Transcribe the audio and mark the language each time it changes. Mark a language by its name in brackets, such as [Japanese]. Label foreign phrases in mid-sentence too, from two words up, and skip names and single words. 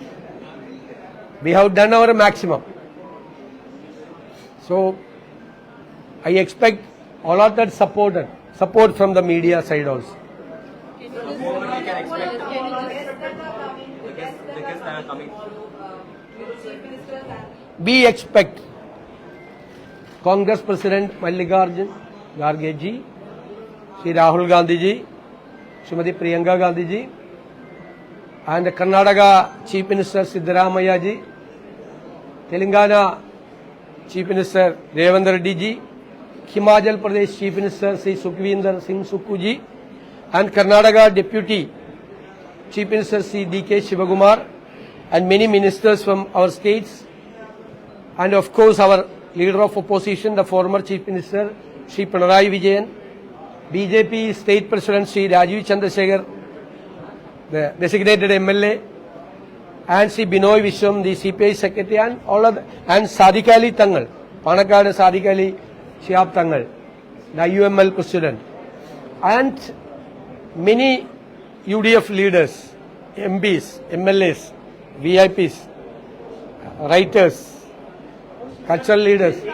[English] We have done our maximum. So I expect all of that support from the media side also. We expect Congress President Mallikarjun Kharge ji, Shri Rahul Gandhi ji, Srimati Priyanka Gandhi ji, and Karnataka Chief Minister Siddaramaiah ji, Telangana Chief Minister Revant Reddy ji, Himachal Pradesh Chief Minister Sri Sukhvinder Singh Sukhu ji, and Karnataka Deputy Chief Minister Sri D.K. Shivakumar, and many ministers from our states, and of course our leader of opposition, the former Chief Minister Shri Pinarayi Vijayan, BJP State President Shri Rajiv Chandrasekhar, the designated MLA and Sri Binoy Vishwam, the CPI secretary, and all other, and Sadiq Ali Tangal, Panakkad Sadiq Ali Shihab Tangal, the UML president, and many UDF leaders, MPs, MLAs, VIPs, writers, cultural leaders.